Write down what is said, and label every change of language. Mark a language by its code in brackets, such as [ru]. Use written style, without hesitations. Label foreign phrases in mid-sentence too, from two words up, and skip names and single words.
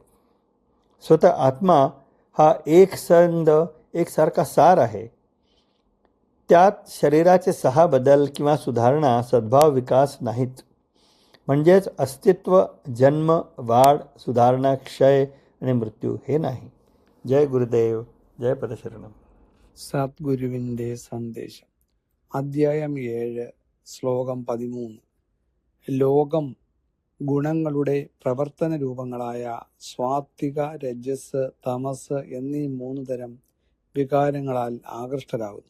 [mr] स्वतः आत्मा हा एकसारखा सार आहे. त्यात शरीराचे 6 बदल किंवा सुधारणा, सद्भाव, विकास नाहीत. म्हणजेच अस्तित्व, जन्म, वाढ, सुधारणा, क्षय आणि मृत्यू हे नाही. जय गुरुदेव, जय പദശരണം. [ml] സദ്ഗുരുവിൻ്റെ സന്ദേശം. അധ്യായം 7, ശ്ലോകം 13. ലോകം ഗുണങ്ങളുടെ പ്രവർത്തന രൂപങ്ങളായ സ്വാത്വിക, രജസ്, തമസ് എന്നീ 3 തരം വികാരങ്ങളാൽ ആകൃഷ്ടരാകുന്നു.